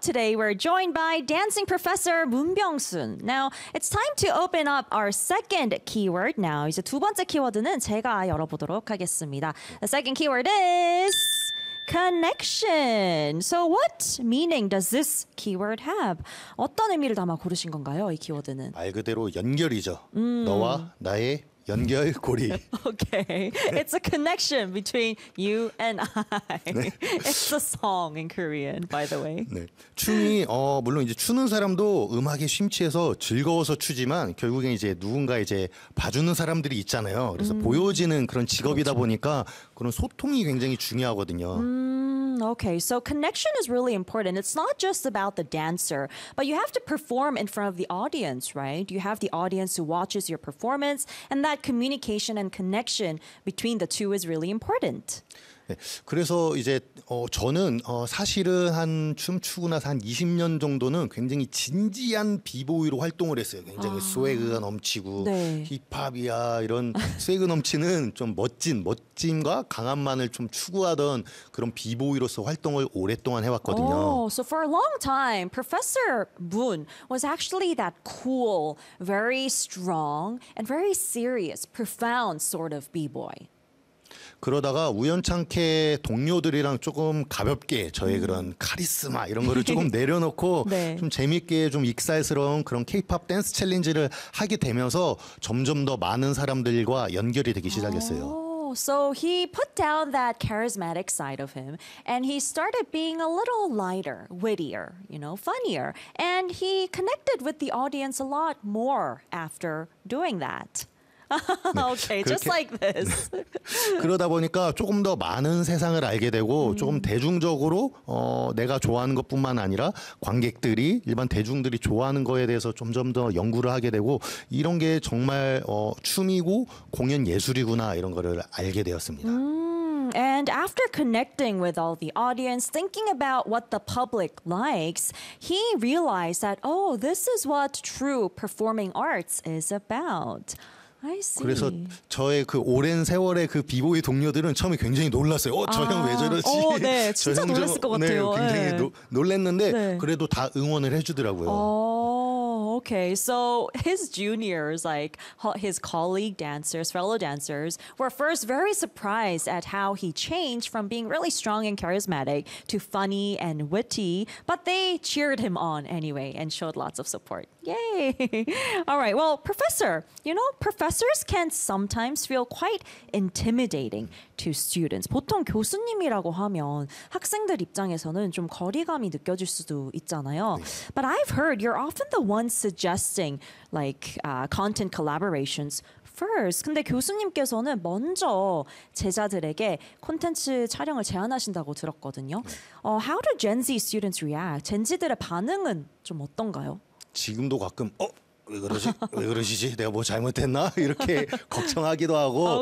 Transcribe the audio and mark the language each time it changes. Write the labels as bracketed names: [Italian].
[English] Today we're joined by dancing professor Moon Byung-sun. Now it's time to open up our second keyword. [Korean] Now 이제 두 번째 키워드는 제가 열어보도록 하겠습니다. [English] The second keyword is connection. So what meaning does this keyword have? [Korean] 어떤 의미를 담아 고르신 건가요, 이 키워드는? 말 그대로 연결이죠. 너와 나의 연결 고리. [English] Okay. It's a connection between you and I. 네. It's a song in Korean, by the way. [Korean] 네. 춤이 물론 이제 추는 사람도 음악에 심취해서 즐거워서 추지만 결국엔 이제 누군가 이제 봐주는 사람들이 있잖아요. 그래서 보여지는 그런 직업이다 그렇죠. 보니까 그런 소통이 굉장히 중요하거든요. [English] Okay, so connection is really important. It's not just about the dancer, but you have to perform in front of the audience, right? You have the audience who watches your performance, and that communication and connection between the two is really important. [Korean] 네, 그래서 이제 저는 사실은 한 춤추고 나서 한 20년 정도는 굉장히 진지한 비보이로 활동을 했어요. 굉장히 스웨그가 넘치고 네. 힙합이야 이런 스웨그 넘치는 좀 멋짐과 강함만을 좀 추구하던 그런 비보이로서 활동을 오랫동안 해왔거든요. [English] So for a long time, Professor Moon was actually that cool, very strong, and very serious, profound sort of b-boy. [Korean] 그러다가 우연찮게 동료들이랑 조금 가볍게 저의 그런 카리스마 이런 거를 조금 내려놓고 네. 좀 재밌게 좀 익살스러운 그런 K-POP 댄스 챌린지를 하게 되면서 점점 더 많은 사람들과 연결이 되기 시작했어요. [English] So he put down that charismatic side of him and he started being a little lighter, wittier, you know, funnier. And he connected with the audience a lot more after doing that. Okay, 네, just like this. [Korean] 그러다 보니까 조금 더 많은 세상을 알게 되고 조금 대중적으로 내가 좋아하는 것뿐만 아니라 관객들이 일반 대중들이 좋아하는 거에 대해서 점점 더 연구를 하게 되고 이런 게 정말 춤이고 공연 예술이구나 이런 거를 알게 되었습니다. [English] And after connecting with all the audience, thinking about what the public likes, he realized that oh, this is what true performing arts is about. I see. [Korean] 그래서 저의 그 오랜 세월의 그 비보이 동료들은 처음에 굉장히 놀랐어요. 저 형 왜 저러지? 네, 진짜 저 형 놀랐을 것 같아요. 네, 굉장히 네. 놀랐는데 네. 그래도 다 응원을 해주더라고요. [English] Okay, so his juniors, like his colleague dancers, fellow dancers, were first very surprised at how he changed from being really strong and charismatic to funny and witty, but they cheered him on anyway and showed lots of support. Yay! All right, well, professor, you know, professors can sometimes feel quite intimidating to students. [Korean] 보통 교수님이라고 하면 학생들 입장에서는 좀 거리감이 느껴질 수도 있잖아요. [English] But I've heard you're often the one suggesting like content collaborations first. [Korean] 근데 교수님께서는 먼저 제자들에게 콘텐츠 촬영을 제안하신다고 들었거든요. [English] How do Gen Z students react? [Korean] 젠지들의 반응은 좀 어떤가요? 지금도 가끔 왜 그러시지? 내가 뭐 잘못했나? 이렇게 걱정하기도 하고